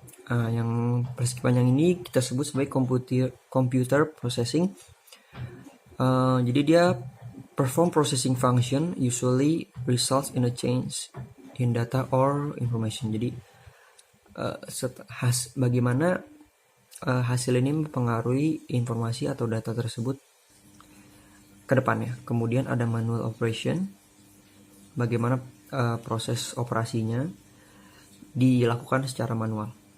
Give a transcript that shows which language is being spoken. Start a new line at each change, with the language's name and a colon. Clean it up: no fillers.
Indonesian: Yang persegi panjang ini kita sebut sebagai computer processing. Jadi dia
English: perform processing function usually results in a change in data or information.
Indonesian: Jadi bagaimana hasil ini mempengaruhi informasi atau data tersebut ke depannya. Kemudian ada manual operation, bagaimana proses operasinya dilakukan secara manual.